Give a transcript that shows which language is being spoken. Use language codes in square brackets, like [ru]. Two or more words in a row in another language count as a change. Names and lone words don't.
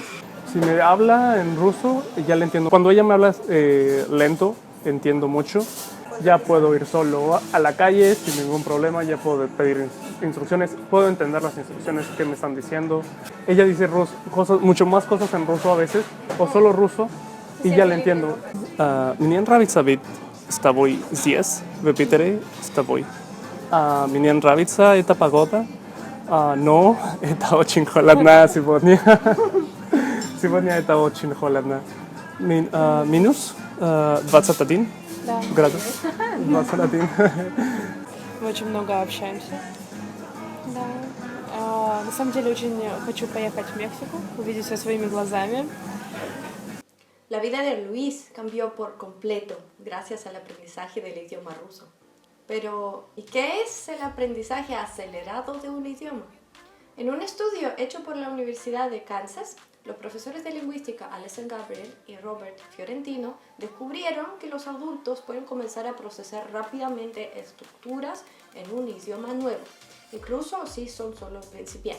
[es] Si me habla en ruso, ya le entiendo. Cuando ella me habla lento, entiendo mucho. Ya puedo ir solo a la calle sin ningún problema. Ya puedo pedir instrucciones. Puedo entender las instrucciones que me están diciendo. Ella dice mucho más cosas en ruso a veces, o solo ruso, y ya le entiendo. [ru] Мне нравится быть с тобой здесь, в Питере, с тобой. Мне нравится эта погода, но это очень холодно сегодня. Сегодня это очень холодно. Минус 21 Да. градус. 21. Мы очень много общаемся. Да. На самом деле очень хочу поехать в Мексику, увидеть все своими глазами. [es] La vida de Luis cambió por completo gracias al aprendizaje del idioma ruso. Pero, ¿y qué es el aprendizaje acelerado de un idioma? En un estudio hecho por la Universidad de Kansas, los profesores de lingüística Alison Gabriel y Robert Fiorentino descubrieron que los adultos pueden comenzar a procesar rápidamente estructuras en un idioma nuevo, incluso si son solo principiantes.